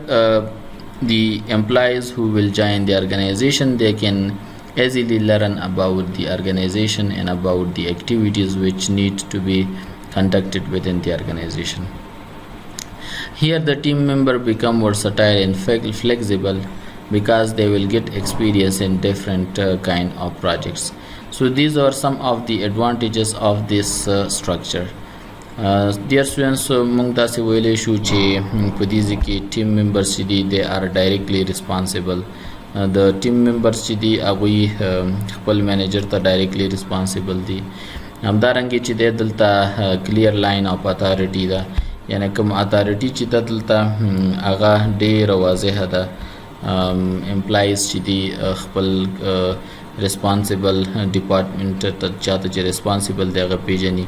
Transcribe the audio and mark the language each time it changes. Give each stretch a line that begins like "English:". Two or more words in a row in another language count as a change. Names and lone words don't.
English: So here the employees who will join the organization, they can easily learn about the organization and about the activities which need to be conducted within the organization. Here the team member become versatile and flexible because they will get experience in different kind of projects. So these are some of the advantages of this structure. Dear students,
Pashto: موږ تاسو ویلې شو چې په دې کې
English: team members
Pashto: چې دي
English: they are directly responsible.
Pashto: د
English: team members
Pashto: چې دي هغوی خپل مینیجر ته
English: directly responsible
Pashto: دي. همدارنګه چې د دلته
English: clear line of authority
Pashto: ده، یعنی کوم اتھارټي چې د دلته هغه ډېره واضحه ده. امپلایز چې دي خپل
English: responsible department
Pashto: ته چاته چې ریسپانسیبل دی هغه پیژني.